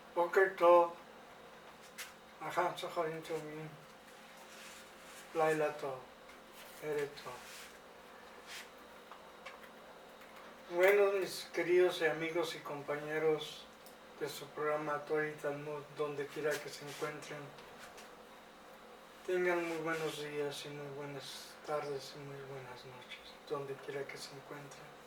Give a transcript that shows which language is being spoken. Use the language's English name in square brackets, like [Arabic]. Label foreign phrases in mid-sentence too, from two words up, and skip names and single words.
[Hebrew] בוקר טוב, אהם צהריים טובים, לילה טוב, ערב טוב. [Spanish] Bueno, mis queridos amigos y compañeros de su programa Torah y Talmud, donde quiera que se encuentren, tengan muy buenos días y muy buenas tardes y muy buenas noches, donde quiera que se encuentren.